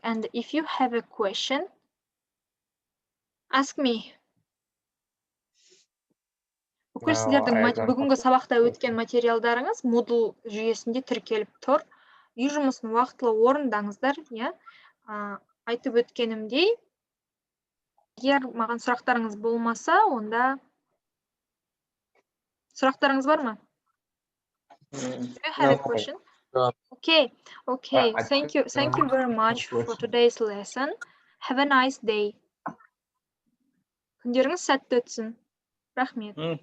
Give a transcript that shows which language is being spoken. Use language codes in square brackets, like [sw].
[en] And if you have a question, ask me. [kk] Бүкіл сіздердің бүгінгі сабақта өткен материалдарыңыз Moodle жүйесінде тіркеліп тұр. Үй жұмысын уақытылы орындаңыздар, иә? Айтып өткенімдей, егер маған сұрақтарыңыз болмаса, онда сұрақтарыңыз бар ма? [en] Do you have a question? Okay. Thank you very much for today's lesson. Have a nice day. [kk] Күндеріңіз сәтті өтсін. Рахмет.